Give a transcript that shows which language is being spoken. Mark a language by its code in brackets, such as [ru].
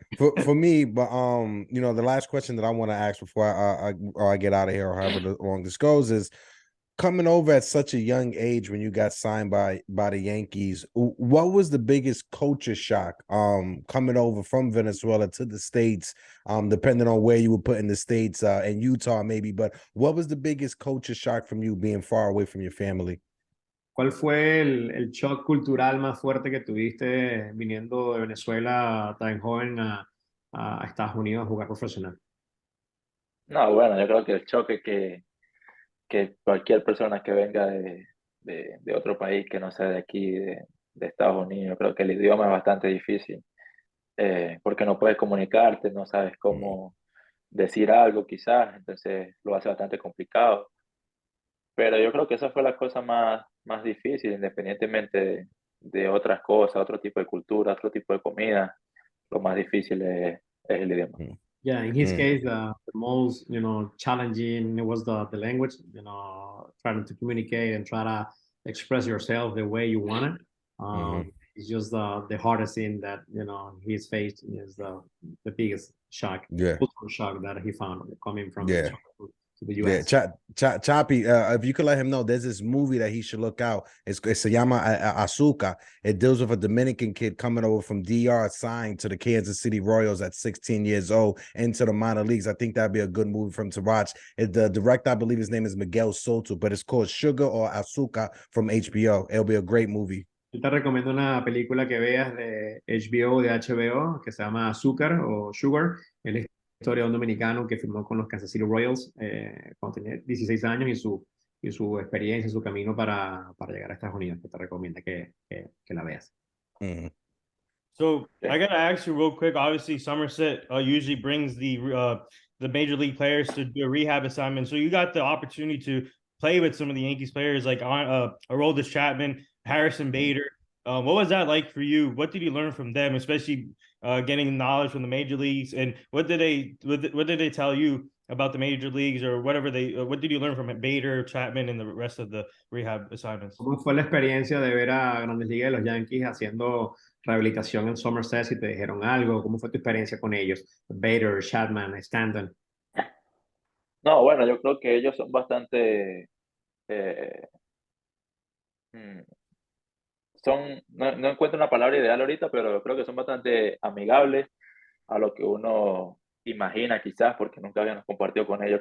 [en] For me, but you know, the last question that I want to ask before I get out of here, or however long this goes, is coming over at such a young age when you got signed by the Yankees. What was the biggest culture shock coming over from Venezuela to the States, depending on where you were put in the States, and Utah maybe, but what was the biggest culture shock from you being far away from your family? [es] ¿Cuál fue el shock cultural más fuerte que tuviste viniendo de Venezuela tan joven a Estados Unidos a jugar profesional? No, bueno, yo creo que el choque que cualquier persona que venga de otro país que no sea de aquí, de Estados Unidos, creo que el idioma es bastante difícil, porque no puedes comunicarte, no sabes cómo decir algo quizás, entonces lo hace bastante complicado. Pero yo creo que esa fue la cosa más difícil, independientemente de otras cosas, otro tipo de cultura, otro tipo de comida, lo más difícil es el idioma. [en] Yeah, in his case, the most, you know, challenging was the language, you know, trying to communicate and try to express yourself the way you want it. It's just the hardest thing that, you know, he's faced is the biggest shock, cultural shock that he found coming from Venezuela to the US. Yeah, Choppy, if you could let him know, there's this movie that he should look out. It [es] se llama [en] Azúcar. It deals with a Dominican kid coming over from DR, signed to the Kansas City Royals at 16 years old into the minor leagues. I think that'd be a good movie for him to watch. The director, I believe his name is Miguel Soto, but it's called Sugar or Azúcar from HBO. It'll be a great movie. [es] Yo te recomiendo una película que veas de HBO, que se llama Azúcar o Sugar. Es la historia de un dominicano que firmó con los Kansas City Royals cuando tenía 16 años y su experiencia, su camino para llegar a Estados Unidos, que te recomiendo que la veas. [en] So I gotta ask you real quick. Obviously, Somerset usually brings the major league players to do a rehab assignment. So you got the opportunity to play with some of the Yankees players like Aroldis Chapman, Harrison Bader. What was that like for you? What did you learn from them, especially getting knowledge from the major leagues? And what did they tell you about the major leagues, or whatever what did you learn from Bader, Chapman, and the rest of the rehab assignments? [es] ¿Cómo fue la experiencia de ver a Grandes Ligas de los Yankees haciendo rehabilitación en Somerset? Si te dijeron algo, ¿cómo fue tu experiencia con ellos? Bader, Chapman, Stanton. No, bueno, yo creo que ellos son bastante no encuentro una palabra ideal ahorita, pero creo que son bastante amigables a lo que uno imagina quizás, porque nunca habíamos compartido con ellos.